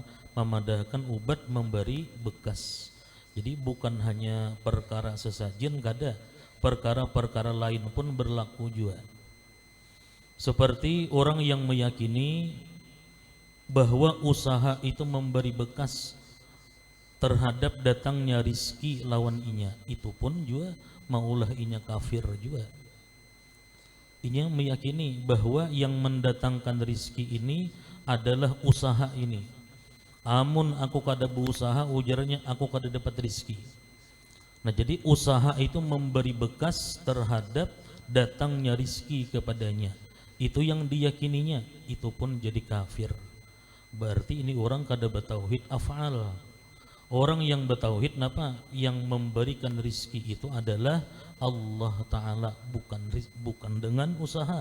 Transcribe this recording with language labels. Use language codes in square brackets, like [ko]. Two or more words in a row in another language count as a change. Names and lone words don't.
[bjn] Memadahkan obat memberi bekas. Jadi bukan hanya perkara sesajen kada, perkara-perkara lain pun berlaku juga. Seperti orang yang meyakini bahwa usaha itu memberi bekas terhadap datangnya rizki lawan inya, itu pun juga maulah inya kafir juga. Inya meyakini bahwa yang mendatangkan rizki ini adalah usaha ini. Amun aku kada berusaha, ujarnya aku kada dapat rizki. Nah jadi usaha itu memberi bekas terhadap datangnya rizki kepadanya. Itu yang diyakininya, itu pun jadi kafir. Berarti ini orang kada bertauhid af'al. Orang yang bertauhid napa? Yang memberikan rizki itu adalah Allah Ta'ala, bukan dengan usaha.